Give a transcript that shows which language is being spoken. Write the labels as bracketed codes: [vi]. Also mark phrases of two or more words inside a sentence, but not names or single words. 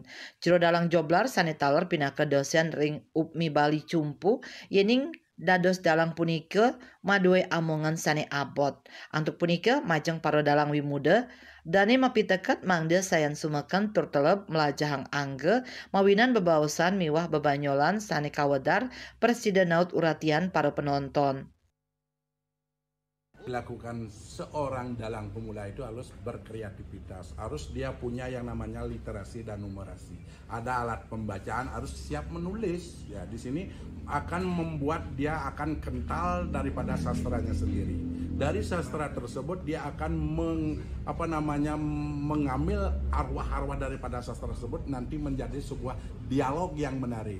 [ban] Jero dalang joblar sani taler pinaka dosen ring UPMI Bali Cumpu yening dados dalang punika madue amongan sane abot. Antuk punika majeng para dalang wimuda dane mapiteket mangde sayan sumekan tur teleb melajahang angge mawinan bebaosan miwah bebanyolan sane kawedar presida naut uratian para penonton. [id] dilakukan seorang dalang pemula itu harus berkreativitas, harus dia punya yang namanya literasi dan numerasi. Ada alat pembacaan, harus siap menulis. Ya, di sini akan membuat dia akan kental daripada sastranya sendiri. Dari sastra tersebut dia akan mengambil arwah-arwah daripada sastra tersebut nanti menjadi sebuah dialog yang menarik.